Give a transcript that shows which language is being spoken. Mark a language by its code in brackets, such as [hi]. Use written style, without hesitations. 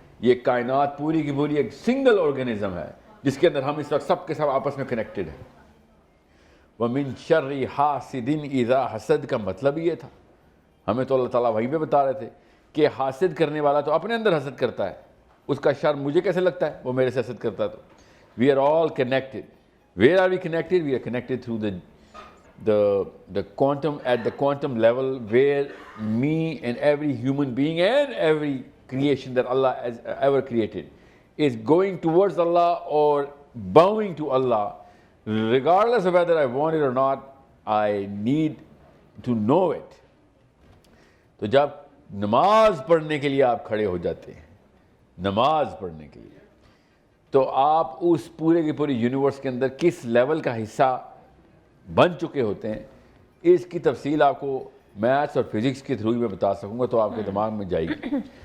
[ur] یہ کائنات پوری کی پوری ایک سنگل آرگنزم ہے جس کے اندر ہم اس وقت سب کے سب آپس میں کنیکٹڈ ہیں. [ar] وَمِن شَرِّ حَاسِدٍ إِذَا [ur] حسد کا مطلب یہ تھا. ہمیں تو اللہ تعالیٰ وہیں پہ بتا رہے تھے کہ حاسد کرنے والا تو اپنے اندر حسد کرتا ہے، اس کا شر مجھے کیسے لگتا ہے، وہ میرے سے حسد کرتا ہے. [en] تو we are all connected. Where are we connected? We are connected through the quantum, at the quantum level, where me and every human being and every creation that Allah has ever created is going towards Allah or bowing to Allah, regardless of whether I want it or not. I need to know it. [ur] تو جب نماز پڑھنے کے لیے آپ کھڑے ہو جاتے ہیں، نماز پڑھنے کے لیے، تو آپ اس پورے کی پوری یونیورس کے اندر کس لیول کا حصہ بن چکے ہوتے ہیں. اس کی تفصیل آپ کو میتھس اور فزکس کے تھرو ہی میں بتا سکوں گا تو آپ کے دماغ میں جائے گی.